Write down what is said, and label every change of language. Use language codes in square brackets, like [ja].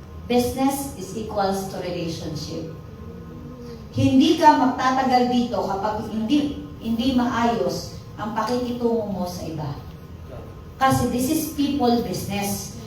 [en] Business is equals to relationship. [tl] Hindi ka magtatagal dito kapag hindi maayos ang pakikitungo mo sa iba. [en] Kasi this is people business.